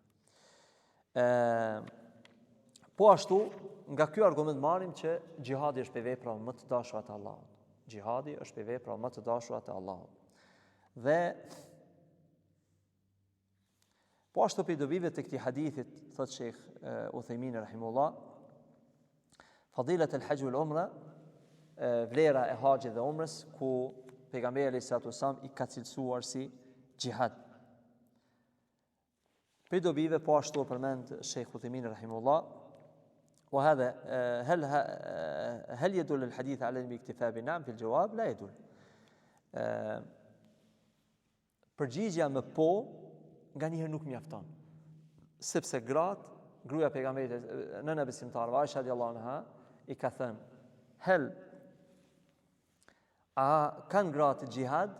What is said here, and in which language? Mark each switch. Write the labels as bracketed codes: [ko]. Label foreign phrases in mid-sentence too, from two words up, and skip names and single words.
[sq] Po ashtu, nga ky argument marrim që xhihadi është për vepra më të dashura të Allahut. Xhihadi është për vepra më të dashura të Allahut. Dhe po ashtu për dobive të këtij hadithit, thot Sheikh Uthaymin rahimullah, [ar] فضيلة الحج والعمرة, [sq] vlera e haxhit dhe umrës, ku pejgamberi [ar] عليه السلام [sq] i ka cilësuar si xhihad. Për dobive po ashtu përmend Sheikh Uthaymin rahimullah, [ar] وهذا هل يدل الحديث على الاكتفاء بنعم في الجواب؟ لا يدل. [sq] Përgjigjja me po nganjëherë nuk mjafton. Sepse gruaja e pejgamberit, nëna besimtare Aisha [ar] رضي الله عنها, [sq] i ka thënë, a kanë gratë xhihad?